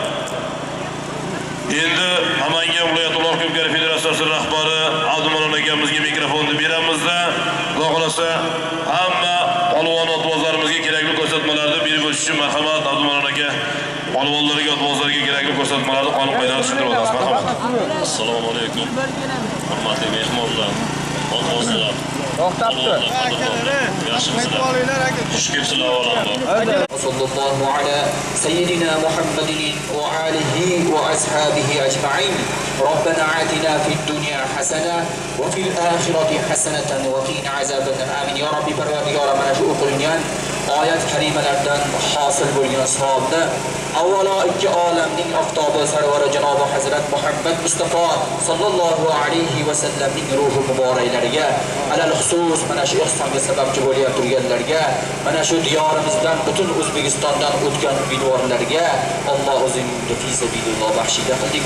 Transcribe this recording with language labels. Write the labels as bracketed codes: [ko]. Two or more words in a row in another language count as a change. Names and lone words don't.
[uz] Endi Namangan viloyat Uloq Ko'pkari federatsiyasi rahbari Abdumon akamizga mikrofonni beramizda, Xudo xolasa hamma polvon otbozlarimizga kerakli ko'rsatmalarni berib o'tish uchun marhamat. Abdumon aka polvonlarga, otbozlarga kerakli ko'rsatmalarni qonun qoidalarni tushuntirib o'tasiz. Marhamat. Assalomu alaykum. Hurmatli mehmonlar, otbozlar. To'xtabdi. Yaxshimisizlar? Xushkelibsizlar avvalambor. [ar] صلى الله على سيدنا محمد وعلى آله وأصحابه أجمعين. ربنا آتنا في الدنيا حسنة وفي الآخرة حسنة وقنا عذابا. آمين يا ربي. [uz] Parvardigor, mana shu o'qilingan oyat karimalardan hosil bo'lgan savobni avvalo ikki olamning oftobi sarvari janobi Hazrat Muhammad Mustafa sallallohu alayhi va sallamning ruhi muboraklariga, alal xusus mana shu ihsonga sababchi bo'lib turganlarga, mana shu diyorimizdan, butun O'zbekistondan o'tgan umidvorlarga Alloh o'zining [ar] في سبيل الله [uz] baxshida qildik.